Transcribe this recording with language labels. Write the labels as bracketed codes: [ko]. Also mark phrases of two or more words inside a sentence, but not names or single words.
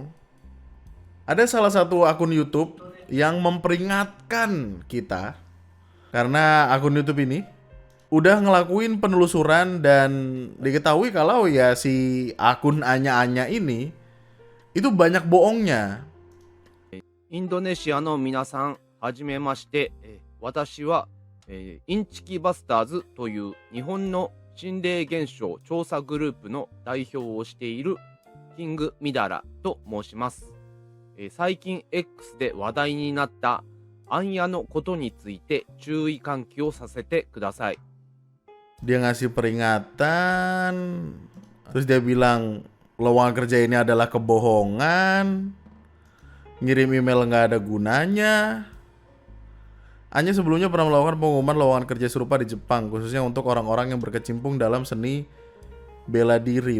[id] Ada salah satu akun YouTube yang memperingatkan kita karena akun YouTube ini udah ngelakuin penelusuran dan diketahui kalau ya si akun Anya-Anya ini itu banyak bohongnya. [ja] インドネシアの皆さん、はじめまして。私は、インチキバスターズという日本の心霊現象調査グループの代表をしているキングミダラと申します。最近 X で話題になったアンヤのことについて注意喚起をさせてください。 [id] Dia ngasih peringatan, terus dia bilang lowongan kerja ini adalah kebohongan, ngirim email nggak ada gunanya. Anya sebelumnya pernah melakukan pengumuman lowongan kerja serupa di Jepang, khususnya untuk orang-orang yang berkecimpung dalam seni bela diri.